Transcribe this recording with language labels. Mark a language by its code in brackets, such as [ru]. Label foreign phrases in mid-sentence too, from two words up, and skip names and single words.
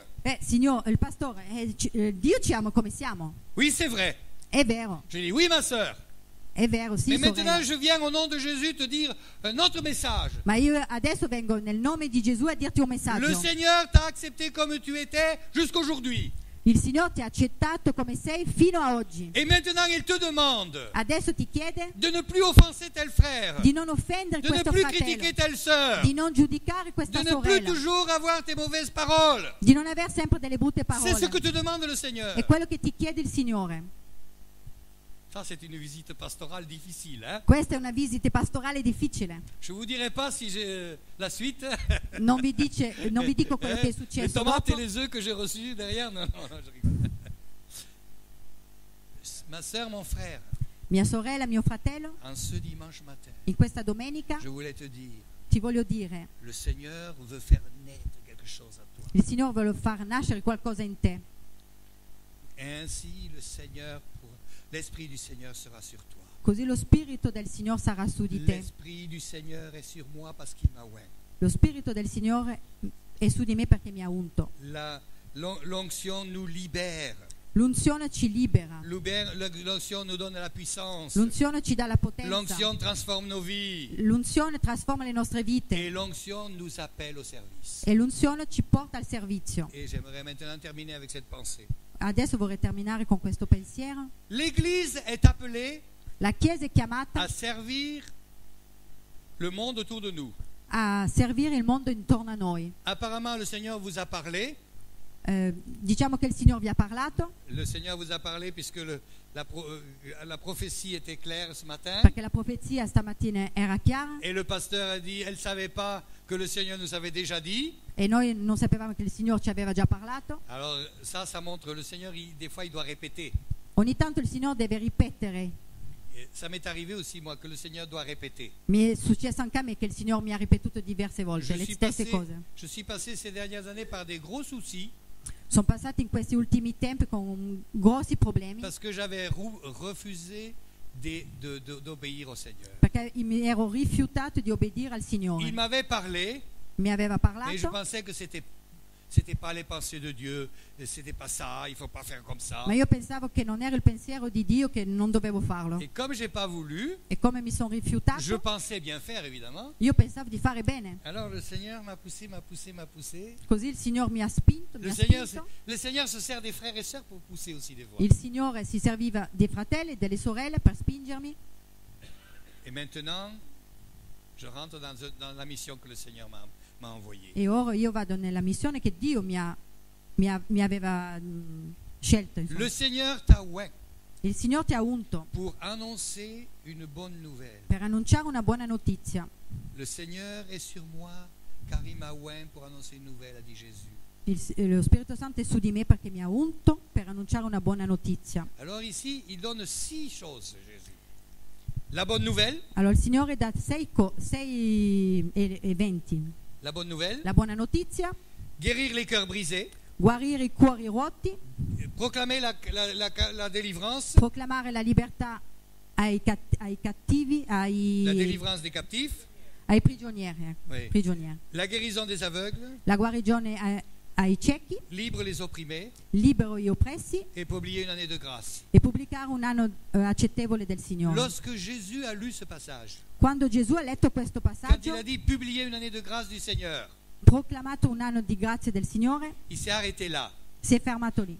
[it] Signore, il pastore, Dio ci ama come siamo. [fr] Oui, c'est vrai. [it] È vero, [fr] Je dis, oui, ma sœur. [it] è vero, sì, [fr] Mais maintenant, [it] sorella. [fr] je viens au nom de Jésus te dire un autre message. [it] Ma io adesso vengo nel nome di Gesù a dirti un [fr] Le [it] messaggio. [fr] Seigneur t'a accepté comme tu étais jusqu'aujourd'hui. [it] Il Signore ti ha accettato come sei fino a oggi. [fr] Et maintenant, il te demande [it] Adesso ti chiede [fr] de ne plus offenser tel frère, [it] di non offendere [fr] de ne [it] questo [fr] plus [it] fratello, [fr] critiquer telle sœur, [it] di non giudicare [fr] de [it] questa [fr] ne plus [it] sorella, [fr] toujours avoir tes mauvaises paroles. [it] di non avere sempre delle brutte [fr] C'est ce que [it] parole. [fr] te demande le Seigneur. [it] È quello che ti chiede il Signore. [fr] Ça, c'est une visite pastorale difficile. Hein? [it] Questa è una visita pastorale difficile. [fr] Je ne vous dirai pas si j'ai la suite. [it] Non vi dico quello che è [fr] Les [it] successo [fr] tomates et [it] dopo. [fr] les œufs que j'ai reçus derrière. Non, je rigole. Ma sœur, mon frère, [it] Mia sorella, mio fratello, [fr] en ce dimanche matin, [it] in questa domenica [fr] je voulais te dire, [it] ti voglio dire, [fr] le Seigneur veut faire naître quelque chose à toi. [it] il Signore vuole far nascere qualcosa in te. [fr] Et ainsi, le Seigneur, l'Esprit du Seigneur sera sur toi. [it] Così lo Spirito del Signore sarà su di te. [fr] L'Esprit du Seigneur est sur moi parce qu'il m'a oint. [it] Lo Spirito del Signore è su di me perché mi ha unto. [fr] L'onction nous libère. [it] L'unzione ci libera. [fr] L'onction nous donne la puissance. [it] L'unzione ci dà la potenza. [fr] L'onction transforme nos vies. [it] L'unzione trasforma le nostre vite. [fr] Et l'onction nous appelle au service. [it] E l'unzione ci porta al servizio. [fr] Et j'aimerais maintenant terminer avec cette pensée. [it] Adesso vorrei terminare con questo pensiero. [fr] L'Église est appelée [it] La Chiesa è chiamata [fr] à servir le monde autour de nous. [it] a servire il mondo intorno a noi. [fr] Apparemment, le Seigneur vous a parlé. [it] Diciamo che il Signore vi ha parlato, [fr] Le Seigneur vous a parlé puisque la prophétie était claire ce matin. [it] perché la profezia stamattina era chiara [fr] Et le pasteur a dit, elle ne savait pas que le Seigneur nous avait déjà dit. [it] e noi non sapevamo che il Signore ci aveva già parlato. [fr] Alors ça montre, le Seigneur, des fois, il doit répéter. [it] Ogni tanto il Signore deve ripetere. [fr] Et ça m'est arrivé aussi, moi, que le Seigneur doit répéter. [it] Mi è successo anche a me che il Signore mi ha ripetuto diverse volte le stesse cose. [fr] Je suis passé ces dernières années par des gros soucis [it] Sono passati in questi ultimi tempi con grossi problemi [fr] parce que j'avais refusé d'obéir au Seigneur. [it] perché mi ero rifiutato di obbedire al [fr] Il [it] Signore. [fr] m'avait parlé, [it] Mi aveva [fr] mais je [it] parlato, [fr] pensais que c'était pas les pensées de Dieu, c'était pas ça, il faut pas faire comme ça. [it] ma io pensavo che non era il pensiero di Dio, che non dovevo farlo. [fr] Et comme j'ai pas voulu, [it] E come mi sono [fr] je [it] rifiutato, [fr] pensais bien faire évidemment. [it] io pensavo di fare bene. [fr] Alors le Seigneur m'a poussé. [it] Così il Signore mi ha spinto, mi [fr] Le [it] ha [fr] Seigneur, [it] spinto. [fr] le Seigneur se sert des frères et sœurs pour pousser aussi des voix. [it] Il Signore si serviva dei fratelli e delle sorelle per spingermi. [fr] Et maintenant, je rentre dans la mission que le Seigneur m'a envoyée. [it] E ora io vado nella missione che Dio mi aveva scelto. insomma. [fr] Le Seigneur t'a oint [it] Il Signore ti ha unto [fr] pour annoncer une bonne nouvelle. [it] per annunciare una buona notizia. [fr] Le Seigneur est sur moi car il m'a oint pour annoncer une nouvelle, a dit Jésus. [it] Lo Spirito Santo è su di me perché mi ha unto per annunciare una buona notizia. [fr] Alors ici, il donne 6 choses, Jésus. La bonne nouvelle, [it] Allora il Signore dà 6 eventi. [fr] la bonne nouvelle, [it] La buona notizia, [fr] guérir les cœurs brisés, [it] guarire i cuori rotti, [fr] proclamer la délivrance, [it] proclamare la libertà ai cattivi, [fr] la [it] ai [fr] délivrance des captifs, [it] prigionieri. [fr] oui. [it] Prigionieri. [fr] La guérison des aveugles, [it] La guarigione ai ciechi, [fr] libre les opprimés, [it] libero gli oppressi [fr] et publier une année de grâce. [it] e pubblicare un anno accettevole del Signore. [fr] Lorsque Jésus a lu ce passage, [it] Quando Gesù ha letto questo [fr] quand il [it] passaggio, [fr] a dit publier une année de grâce du Seigneur, [it] proclamato un anno di grazia del Signore, [fr] il s'est arrêté là. [it] si è fermato lì.